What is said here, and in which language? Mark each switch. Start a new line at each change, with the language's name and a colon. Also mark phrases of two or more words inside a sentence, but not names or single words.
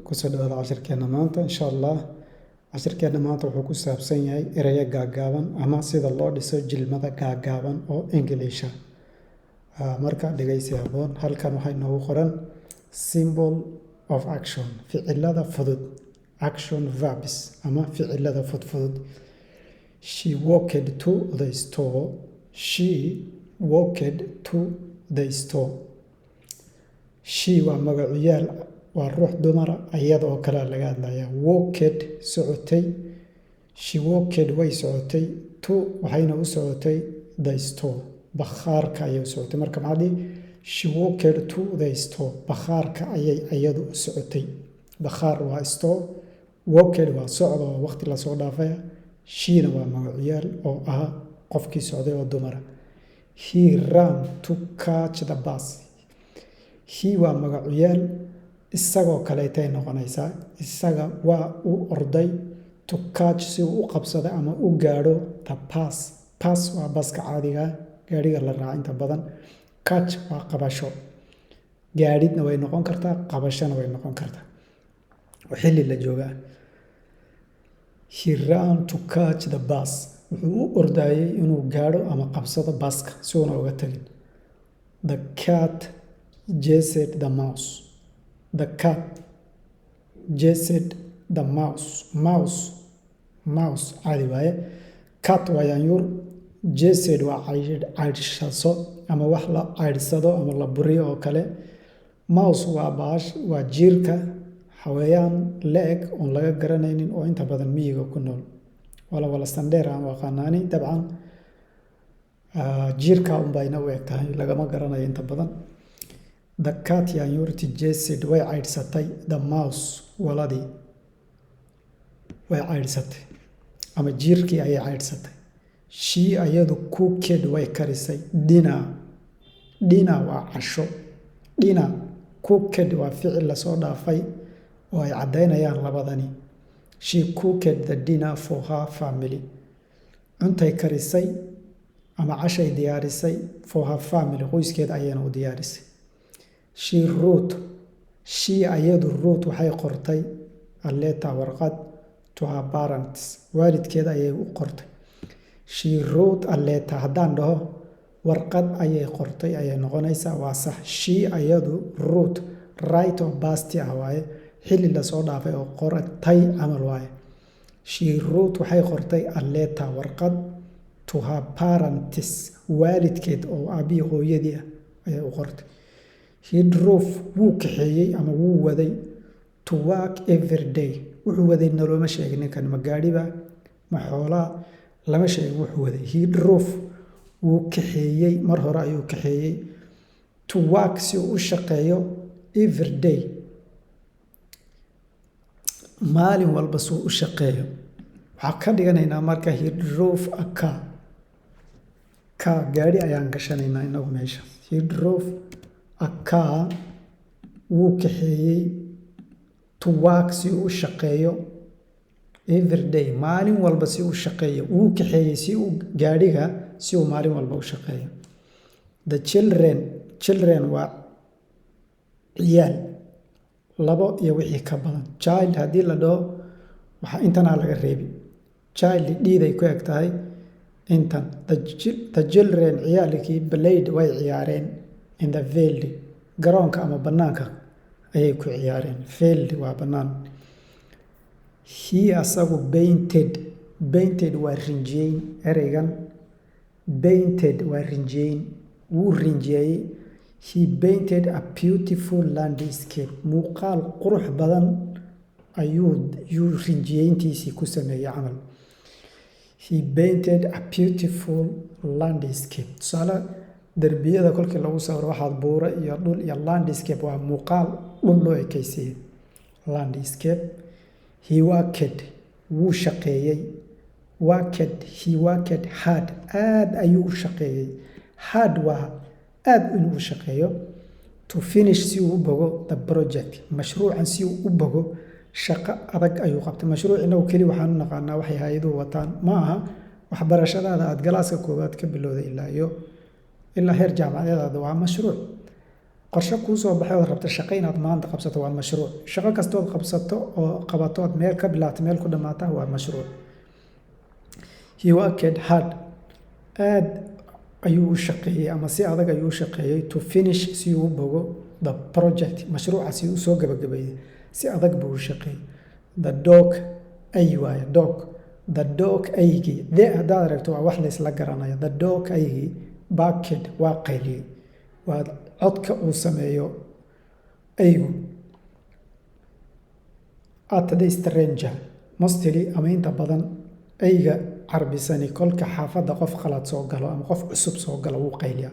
Somali: kusoo dhawaada cashirkeena maanta insha allah. Cashirkeena maanta wuxuu ku saabsan yahay erayo gaagaaban ama sida loo dhiso jilmada gaagaaban oo Ingiliisha. Marka dhegeysi haboon, halkan waxaa inoogu qoran
English: symbol of action,
Somali: ficilada fudud,
English: action verbs
Somali: ama ficilada fudfudud.
English: She walked to the store. She walked to the store.
Somali: She waa magacuyaal, waa ruux dumara iyada oo kale laga hadlaya. Walked socotay,
English: she walked
Somali: way socotay, to waxayna u socotay
English: the store,
Somali: bakhaarka ayay u socotay. Marka macdi
English: she walked to the store,
Somali: bakhaarka ayay iyadu u socotay. Bakhaar waa store, walked waa socdo oo waqti la soo dhaafay. Sheena waa magacuyaal oo ah qofkii socday oo dumara.
English: He ran to catch the bus.
Somali: He waa magacuyaal isagoo kaleetay noqonaysaa. Isaga waa u orday
English: to catch
Somali: si uu u qabsado ama u gaadho
English: the bus.
Somali: Bus waa baska caadiga, gaadhiga la raaco inta badan. Catch waa qabasho. Gaadhidna way noqon kartaa, qabashana way noqon kartaa. Xilli la joogaa.
English: He ran to catch the bus.
Somali: Wuxuu u ordayay inuu gaadho ama qabsado baska si uuna uga tagin.
English: The cat chased the mouse. The cat chased the mouse.
Somali: Mouse caadi waaye. Cat waa yaanyuur. Chased waa caydhshaso ama wax la caydhsado ama la buriyo oo kale. Mouse waa baash, waa jiirka xawayaan la-eg oon laga garanaynin oo inta badan miyiga ku nool. wala sandheer aan waqaanaani dabcan jiirka unbayna u eg tahay, lagama garanayo inta badan.
English: The cat yaanyuurti chased
Somali: way caydhsatay
English: the mouse,
Somali: waladii way caydhsatay ama jiirkii ayay caydhsatay. She ayadu cooked way karisay dinner waa casho.
English: Dinner cooked
Somali: waa ficil lasoo dhaafay oo ay caddaynayaan labadani.
English: She cooked the dinner for her family.
Somali: Cuntay karisay ama cashay diyaarisay
English: for her family,
Somali: qoyskeeda ayayna u diyaarisay.
English: She wrote, she ayadu wrote
Somali: waxay qortay
English: a letter, warqad to her parents,
Somali: waalidkeeda ayay u qortay.
English: She wrote a letter,
Somali: haddaan dhaho warqad ayay qortay ayay noqonaysaa, waa sax. She ayadu wrote, right oo past ah waaye, xilli lasoo dhaafay oo qortay camal waaye.
English: She wrote
Somali: waxay qortay
English: a letter, warqad to her parents,
Somali: waalidkeed oo aabihi hooyadii ah ayay u qortay.
English: He drove
Somali: wuu kaxeeyey ama wuu waday
English: to work every day.
Somali: Wuxuu waday nalooma sheegin ninkan, ma gaadhiba ma xoolaa, lama sheegin wuxuu waday.
English: He drove
Somali: wuu kaxeeyey, mar hore ayuu kaxeeyey
English: to work
Somali: si uu u shaqeeyo
English: every day,
Somali: maalin walba suu u shaqeeyo. Waxaa ka dhiganaynaa marka
English: he drove a car.
Somali: Gaadhi ayaan gashanaynaa inagu meesha.
English: He drove a car,
Somali: wuu kaxeeyey
English: to work
Somali: si uu u shaqeeyo
English: every day,
Somali: maalin walba si uu u shaqeeyo. Wuu kaxeeyey si uu gaadhiga si uu maalin walba u shaqeeyo.
English: The children
Somali: waa ciyaal, labo iyo wixii ka badan. Child haddii la dhaho waxaa intanaa laga reebi. Child dhiiday ku eg tahay intan.
English: The children ciyaalkii played
Somali: way ciyaareen
English: in the field,
Somali: garoonka ama bannaanka ayay ku ciyaareen. Field waa bannaan. He asagu painted waa rinjiyeyn. Ereygan painted waa rinjiyeyn, wuu rinjiyeeyey.
English: He painted a beautiful landscape.
Somali: Muuqaal qurux badan ayuu rinjiyeyntiisii ku sameeyey camal.
English: He painted a beautiful landscape.
Somali: Tusaale, derbiyada kolkii lagu sawiro waxaad buura iyo dhul iyo landscape waa muuqaal dhul loo ekaysiiyey.
English: Landscape. He worked
Somali: wuu shaqeeyey.
English: He worked hard,
Somali: aad ayuu u shaqeeyey. Hard waa aad inuu u shaqeeyo.
English: To finish
Somali: si uu u bogo
English: the project,
Somali: mashruucan si uu u bogo shaqo adag ayuu qabtay. Mashruuc inagu keli waxaan u naqaanaa waxay hay'aduhu wataan, ma aha waxbarashadaada aad galaaska koowaad ka bilowday ilaa heer jaamacadeed waa mashruuc. qorshe kuu soo baxay oo rabta shaqo inaad maanta qabsato waa mashruuc. Shaqo kastood qabsato oo qabatood meel ka bilaato meel ku dhamaata waa mashruuc.
English: He worked hard.
Somali: Aad ayuu u shaqeeyay ama si adag ayuu u shaqeeyay
English: to finish
Somali: si uu bogo
English: the project
Somali: mashruuca si uu soo gabagabeeyay. Si adag buu u shaqeeyay.
English: The dog ay waay dog. The dog aygii.
Somali: Haddaad aragto waa wax la isla garanayo.
English: The dog
Somali: aygii barked waa qayliyay. waa codka uu sameeyo aygu.
English: At the stranger mostly
Somali: ama inta badan ayga carbisani kolka xaafadda qof qalad soo galo ama qof cusub soo galo wuu qayliyaa.